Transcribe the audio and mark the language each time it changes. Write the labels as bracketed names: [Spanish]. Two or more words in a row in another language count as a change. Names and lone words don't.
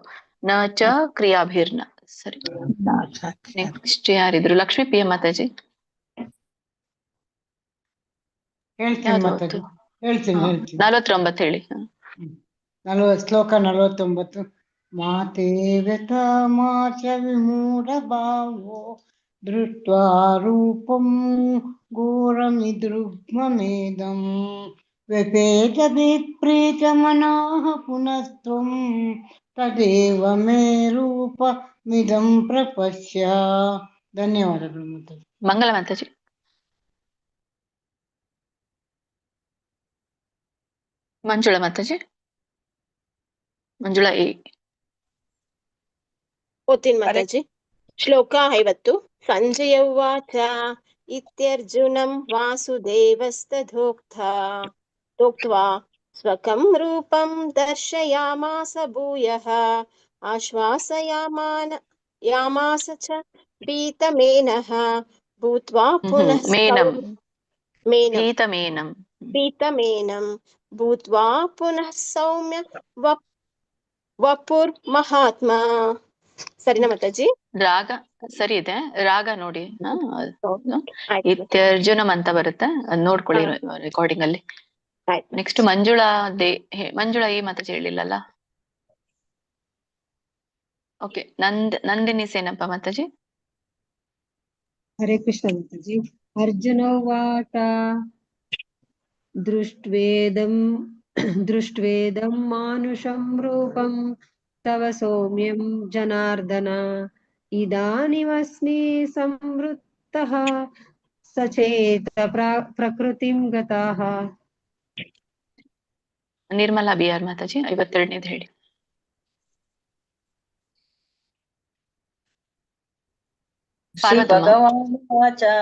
[Sanskrit] ನಚ ಕ್ರಿಯಾಭಿರ್ನ. [Kannada] ಸರಿ. ನೆಕ್ಸ್ಟ್ ಯಾರಿದ್ರು? ಲಕ್ಷ್ಮೀ ಪ್ರಿಯ ಮಾತಾಜಿ. ಹೇಳ್ತೀನಿ ಮಾತಾಜಿ. ಹೇಳ್ತೀನಿ 49 ಹೇಳಿ. [Sanskrit] ಶ್ಲೋಕ 49. ಮಾತೇ ವ್ಯಥಾ ಮಾಚ ವಿಮೂಢ ಭಾವೋ ದೃಷ್ಟ್ವಾ ರೂಪಂ ಘೋರಮಿದೃಗ್ಮಮೇದಂ ವ್ಯಪೇತ ವಿಪ್ರೀತ ಮನಃ ಪುನಸ್ತ್ವಂ ತದೇವ ಮೇ ರೂಪಮಿದಂ ಪ್ರಪಶ್ಯ. [Kannada] ಧನ್ಯವಾದಗಳು ಮಾತಾಜಿ. ಮಂಗಲ ಮಾತಾಜಿ. ಮಂಜುಳಾ ಮಾತಾಜಿ. ಮಂಜುಳಾ ಎ. ಓದ್ತೀನಿ ಮಾತಾಜಿ. ಶ್ಲೋಕ 50. [Sanskrit] ಸಂಜಯ ಉವಾಚ ಇತ್ಯರ್ಜುನಂ ವಾಸುದೇವಸ್ತಥೋಕ್ತ್ವಾ ಸ್ವಕಂ ರೂಪಂ ದರ್ಶಯಾಮಾಸ ಭೂಯಃ ಆಶ್ವಾಸಯಾಮಾಸ ಚ ಪೀತಮೇನಃ ಭೂತ್ವಾ ಪುನಃ ಪೀತಮೇನಂ ಭೂತ್ವಾ ಪುನಃ ಸೌಮ್ಯ ವಪುರ್ ಮಹಾತ್ಮ. [Kannada] ಸರಿನಾ ಮಾತಾಜಿ? ರಾಗ ಸರಿ ಇದೆ. ರಾಗ ನೋಡಿ. ಇತ್ಯರ್ಜುನಂ ಅಂತ ಬರುತ್ತೆ, ಅದ್ ನೋಡ್ಕೊಳ್ಳಿ ರೆಕಾರ್ಡಿಂಗ್ ಅಲ್ಲಿ. ನೆಕ್ಸ್ಟ್ ಮಂಜುಳಾ ಮಂಜುಳಾ ಈ ಮಾತಾಜಿ ಹೇಳಿಲ್ಲಲ್ಲ. ಓಕೆ. ನಂದಿನಿ ಸೇನಪ್ಪ ಮಾತಾಜಿ. ಹರೇ ಕೃಷ್ಣ ಮಾತಾಜಿ. [Sanskrit] ಅರ್ಜುನ ಉವಾಚ ದೃಷ್ಟ್ವೇದಂ ಮಾನುಷಂ ರೂಪಂ ತವ ಸೌಮ್ಯಂ ಜನಾರ್ದನ ಇದಾನಿಮಸ್ಮಿ ಸಂವೃತ್ತಃ ಸಚೇತ ಪ್ರಕೃತಿಂ ಗತಃ. [Kannada] ನಿರ್ಮಲಾ ಬಿಆರ್ ಮಾತಾಜಿ 52ನೇದು ಹೇಳಿ. [Sanskrit] ಶ್ರೀ ಭಗವಾನುವಾಚ